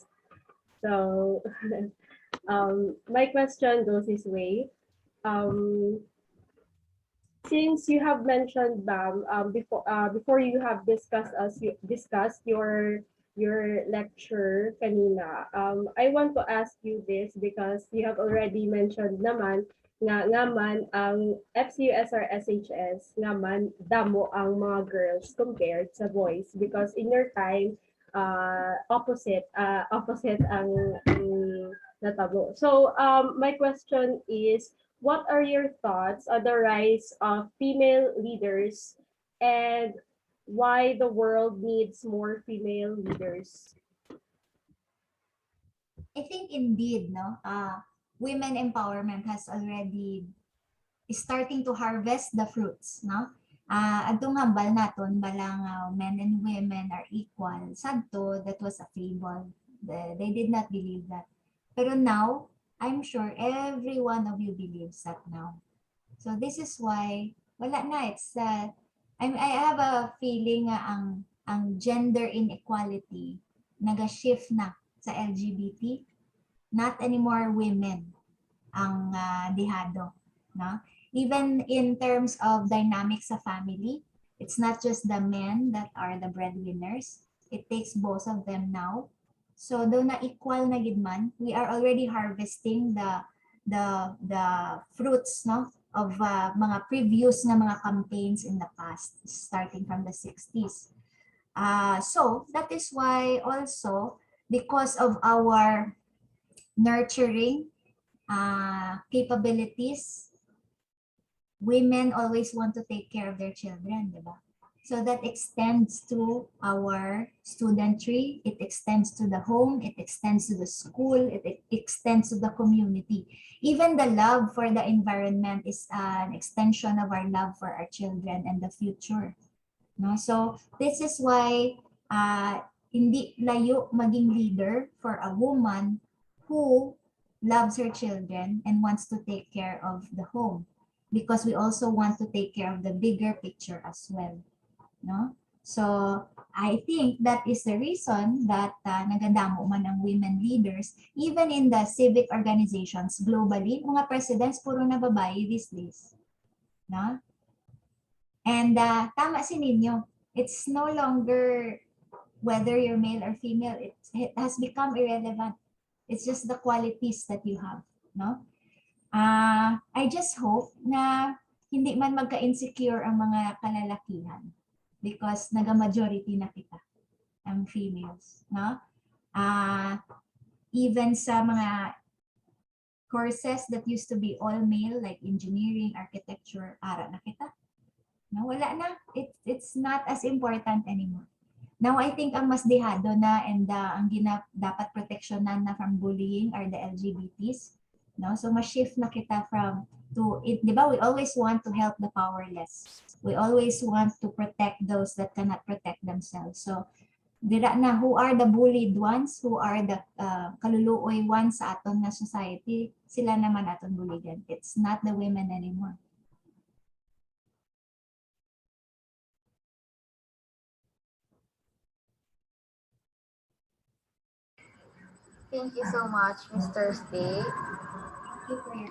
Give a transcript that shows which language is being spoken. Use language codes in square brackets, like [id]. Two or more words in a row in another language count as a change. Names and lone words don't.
[en] So my question goes this way. Since you have mentioned, Bam, before you have discussed your lecture kanina, I want to ask you this because you have already mentioned [hil] naman nga man ang FCUSR SHS naman damo ang mga girls compared sa boys [en] because in your time opposite [hil] ang natabo. [en] So my question is, what are your thoughts on the rise of female leaders and why the world needs more female leaders? I think indeed, no, women empowerment has already starting to harvest the fruits, no? [hil] Adtong hambal naton balang [en] men and women are equal. Sadto, that was a fable. They did not believe that. Pero now, I'm sure every one of you believes that now. So this is why [hil] wala na, [en] it's I have a feeling ang gender inequality [hil] naga-shift na sa LGBT. [en] Not anymore women [hil] ang dihado, [en] no? Even in terms of dynamics sa family, it's not just the men that are the breadwinners. It takes both of them now. So though [hil] na equal na gid man, [en] we are already harvesting the fruits, no, of mga previous na mga campaigns in the past, starting from the 60s. So that is why also, because of our nurturing capabilities, women always want to take care of their children, [tl] di ba? [en] So that extends to our studentry, it extends to the home, it extends to the school, it extends to the community. Even the love for the environment is an extension of our love for our children and the future. No? So this is why [hil] hindi layo maging [en] leader for a woman who loves her children and wants to take care of the home, because we also want to take care of the bigger picture as well. No? So I think that is the reason that [hil] nagadamo man ang [en] women leaders, even in the civic organizations globally, [hil] mga presidents puro na babae these days. [en] No? And [hil] tama si [en] Ninyo, it's no longer whether you're male or female, it has become irrelevant. It's just the qualities that you have. No? I just hope [hil] na hindi man magka-insecure ang mga kalalakihan, because naga-majority na kita ang females, no? [en] Even [hil] sa mga [en] courses that used to be all male, like engineering, architecture, [hil] ara na kita. No, wala na. [en] It's not as important anymore. Now, I think [hil] ang mas dehado na and ang dapat proteksyonan na [en] from bullying are the LGBTs. No? [hil] So, ma-shift na kita [en] from to it, [tl] di ba? [en] We always want to help the powerless. We always want to protect those that cannot protect themselves. So, [hil] dira na, [en] who are the bullied ones, who are the kaluluoy ones [hil] sa aton na society, sila naman aton buligan. [en] It's not the women anymore. Thank you so much, Ms. Thursday. Thank you for your